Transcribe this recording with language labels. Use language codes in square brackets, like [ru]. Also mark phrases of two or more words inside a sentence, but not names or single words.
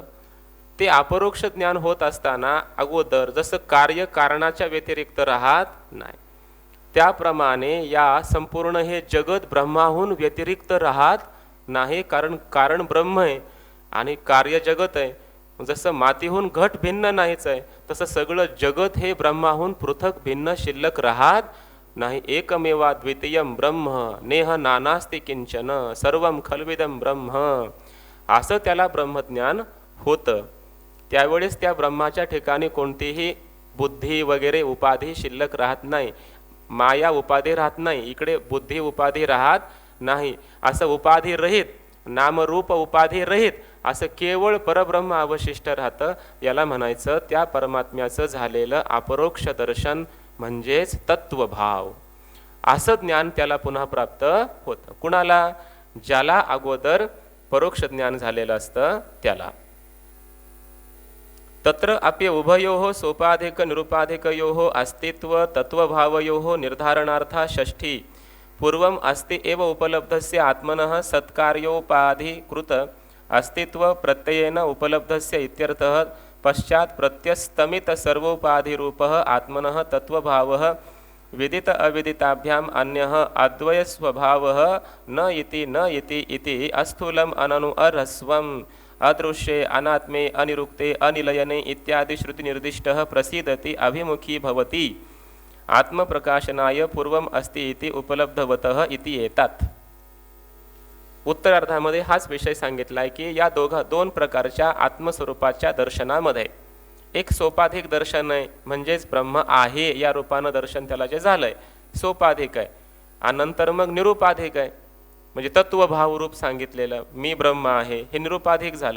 [mr] ते अपरोक्ष ज्ञान होत असताना अगोदर जसं कार्य कारणाच्या व्यतिरिक्त राहत नाही, त्याप्रमाणे या संपूर्ण हे जगत ब्रह्माहून व्यतिरिक्त राहत नाही. कारण ब्रह्म आहे आणि कार्य जगत आहे. जसं मातीहून घट भिन्न नाहीच आहे, तसं सगळं जगत हे ब्रह्माहून पृथक भिन्न शिल्लक राहत नाही. [sa] एकमेवा द्वितीयम ब्रह्म नेह नानास्ति किंचन सर्वम खल्विदम ब्रह्म, [mr] असं त्याला ब्रह्मज्ञान होतं. त्यावेळेस त्या ब्रह्माच्या ठिकाणी कोणतीही बुद्धी वगैरे उपाधी शिल्लक राहत नाही, माया उपाधी राहत नाही, इकडे बुद्धी उपाधी राहत नाही. असं उपाधी रहित नामरूप उपाधी रहित असं केवळ परब्रह्म अवशिष्ट राहतं. याला म्हणायचं त्या परमात्म्याचं झालेलं अपरोक्ष दर्शन म्हणजेच तत्वभाव. असं ज्ञान त्याला पुन्हा प्राप्त होतं. कुणाला? ज्याला अगोदर परोक्ष ज्ञान झालेलं असतं त्याला. [sa] तत्र अप्य उभयोः सोपाधिक निरुपाधिकयोः अस्तित्व तत्वभावयोः निर्धारणार्था षष्ठी पूर्वम अस्ति एव उपलब्धस्य आत्मनः सत्कार्योपाधिकृत अस्तित्व प्रत्ययेन उपलब्धस्य इत्यर्थः. पश्चात् प्रत्यस्तमित सर्वोपाधिरूपः आत्मनः तत्वभावः विदित अविदिताभ्याम अन्यः अद्वय स्वभावः न इति इति अस्थूलम अननु अरस्वम अदृश्ये अनात्मे अनिरुक्ते अनिलयने इत्यादि श्रुति निर्दिष्टः प्रसीदति अभिमुखी भवति आत्मप्रकाशनाय पूर्वम अस्ति इति उपलब्धवतः इति येतात. [mr] उत्तरार्धामध्ये हाच विषय सांगितलाय की या दोन प्रकारच्या आत्मस्वरूपाच्या दर्शनामध्ये एक सोपाधिक दर्शन आहे, म्हणजेच ब्रह्म आहे या रूपानं दर्शन त्याला जे झालंय सोपाधिक आहे. आणि नंतर मग निरुपाधिक आहे, म्हणजे तत्वभाव रूप सांगितलेलं मी ब्रह्म आहे हे निरुपाधिक झालं.